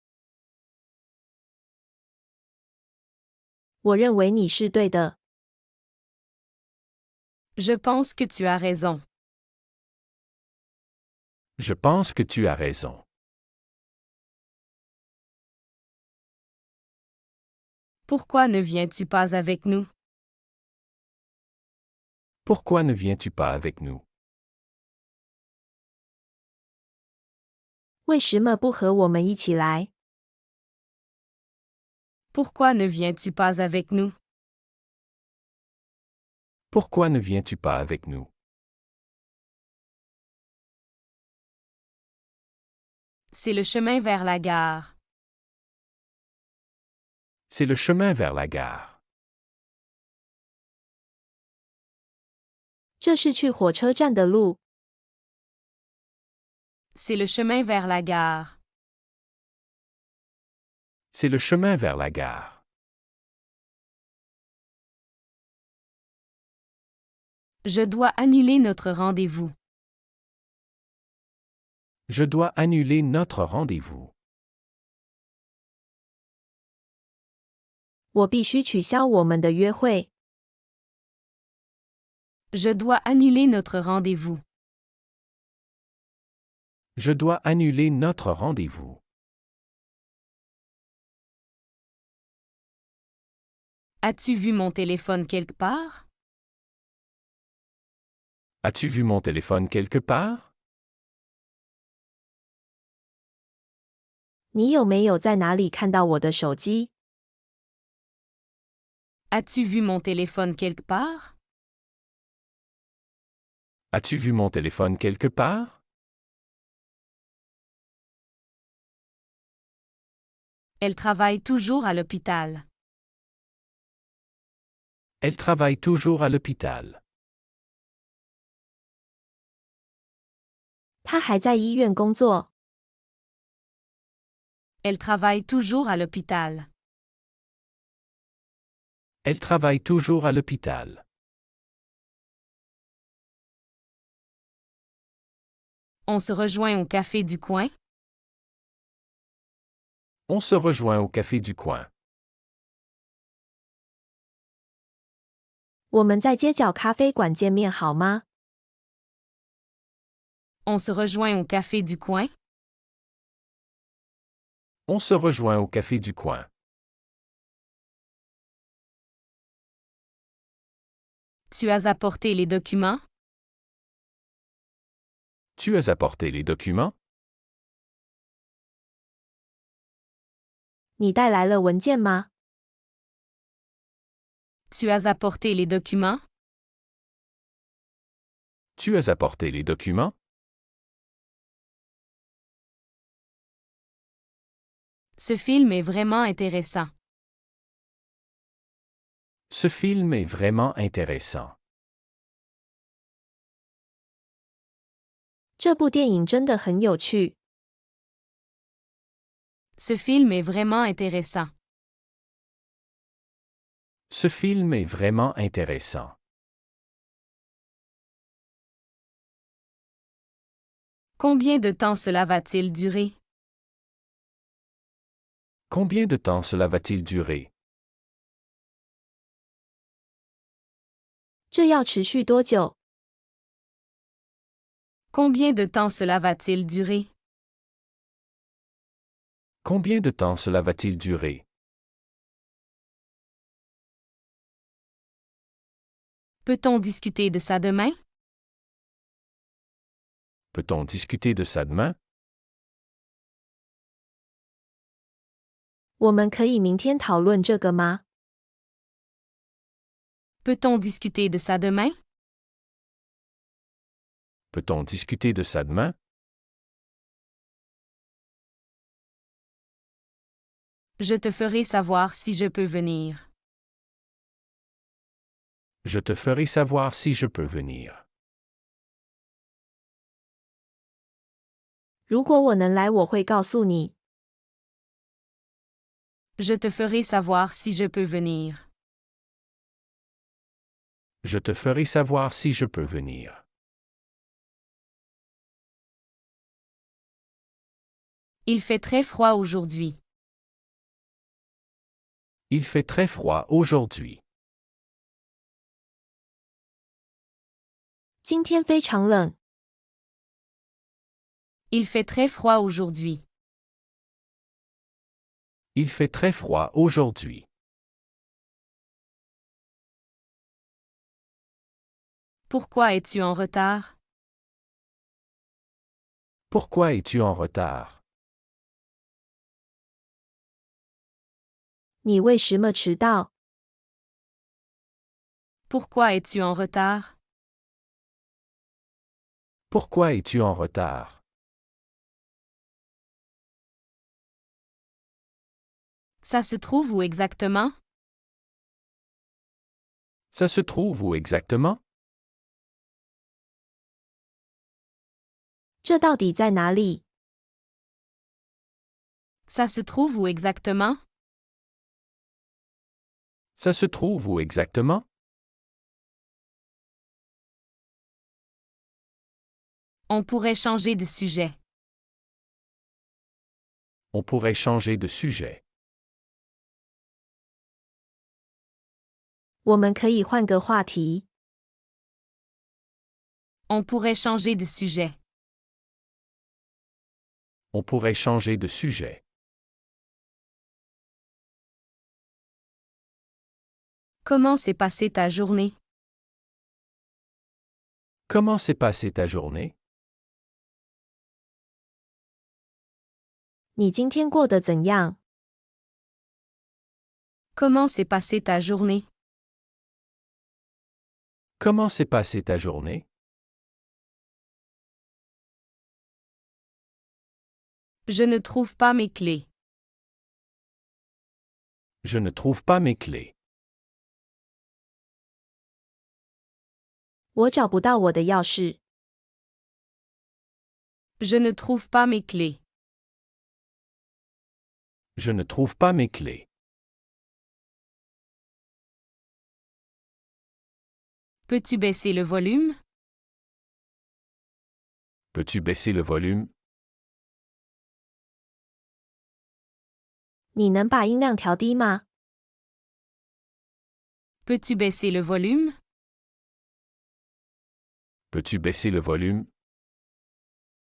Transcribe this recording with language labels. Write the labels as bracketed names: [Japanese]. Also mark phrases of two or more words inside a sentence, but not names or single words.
[Chinese] 我认为你是对的。 [French] Je pense que tu as raison. Je pense que tu as raison. Pourquoi ne viens-tu pas avec nous? Pourquoi ne viens-tu pas avec nous? [Chinese] 为什么不和我们一起来？ [French] Pourquoi ne viens-tu pas avec nous? Pourquoi ne viens-tu pas avec nous? C'est le chemin vers la gare. C'est le chemin vers la gare. [Chinese] 这是去火车站的路。 [French] C'est le chemin vers la gare. C'est le chemin vers la gare. Je dois annuler notre rendez-vous. Je dois annuler notre rendez-vous. [Chinese] 我必须取消我们的约会。 [French] Je dois annuler notre rendez-vous. Je dois annuler notre rendez-vous. As-tu vu mon téléphone quelque part? As-tu vu mon téléphone quelque part? [Chinese] 你有没有在哪里看到我的手机？ [French] As-tu vu mon téléphone quelque part? As-tu vu mon téléphone quelque part? Elle travaille toujours à l'hôpital. Elle travaille toujours à l'hôpital. [Chinese] 他还在医院工作。 [French] Elle travaille toujours à l'hôpital. Elle travaille toujours à l'hôpital. On se rejoint au café du coin. On se rejoint au café du coin. [Chinese] 我们在街角咖啡馆见面好吗？ [French] On se rejoint au café du coin? On se rejoint au café du coin. Tu as apporté les documents? Tu as apporté les documents? [Chinese] 你带来了文件吗？ [French] Tu as apporté les documents? Tu as apporté les documents? Ce film est vraiment intéressant. Ce film est vraiment intéressant. [Chinese] 这部电影真的很有趣。 [French] Ce film est vraiment intéressant. Ce film est vraiment intéressant. Combien de temps cela va-t-il durer? Combien de temps cela va-t-il durer? [Chinese] 这要持续多久？ [French] Combien de temps cela va-t-il durer? Combien de temps cela va-t-il durer? Peut-on discuter de ça demain? Peut-on discuter de ça demain? [Chinese] 我们可以明天讨论这个吗？ [French] Peut-on discuter de ça demain? Peut-on discuter de ça demain? Je te ferai savoir si je peux venir. Je te ferai savoir si je peux venir. [Chinese] 如果我能来，我会告诉你。 [French] Je te ferai savoir si je peux venir. Je te ferai savoir si je peux venir. Il fait très froid aujourd'hui. Il fait très froid aujourd'hui. [Chinese] 今天非常冷。 [French] Il fait très froid aujourd'hui. Il fait très froid aujourd'hui. Pourquoi es-tu en retard? Pourquoi es-tu en retard? [Chinese] 你为什么迟到？ [French] Pourquoi es-tu en retard? Pourquoi es-tu en retard? Ça se trouve où exactement? Ça se trouve où exactement? [Chinese] 这到底在哪里？ [French] Ça se trouve où exactement? Ça se trouve où exactement? On pourrait changer de sujet. On pourrait changer de sujet. [Chinese] 我们可以换个话题。 [French] On pourrait changer de sujet. On pourrait changer de sujet. Comment s'est passée ta journée? Comment s'est passée ta journée? [Chinese] 你今天过得怎样？ [French] Comment s'est passée ta journée? Comment s'est passée ta journée? Je ne trouve pas mes clés. Je ne trouve pas mes clés. [Chinese] 我找不到我的钥匙。 [French] Je ne trouve pas mes clés. Je ne trouve pas mes clés. Peux-tu baisser le volume? Peux-tu baisser le volume? [Chinese] 你能把音量调低吗？ [French] Peux-tu baisser le volume? Peux-tu baisser le volume?